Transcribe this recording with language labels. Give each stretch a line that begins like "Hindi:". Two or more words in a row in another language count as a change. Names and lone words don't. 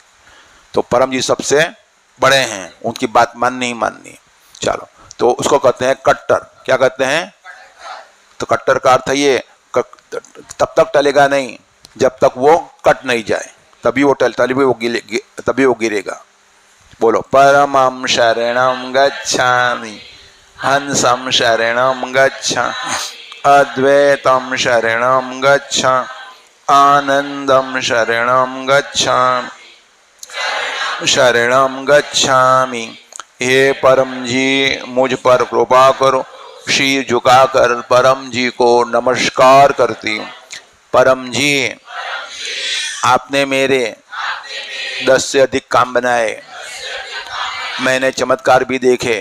Hindi: तो परम जी सबसे बड़े हैं, उनकी बात माननी ही माननी। चलो, तो उसको कहते हैं कट्टर। क्या कहते हैं, तो कट्टर का अर्थ ये तब तक टलेगा नहीं जब तक वो कट नहीं जाए, तभी वो गिरेगा। बोलो,
Sanskrit: परमं शरणं गच्छामि, हंसं शरणं गच्छामि, अद्वैतं शरणं गच्छामि, आनंदं शरणं गच्छामि, शरणं गच्छामि।
Hindi: हे परम जी मुझ पर कृपा करो। शीर झुकाकर परम जी को नमस्कार करती हूँ। परम जी, आपने मेरे 10 से अधिक काम बनाए, मैंने चमत्कार भी देखे।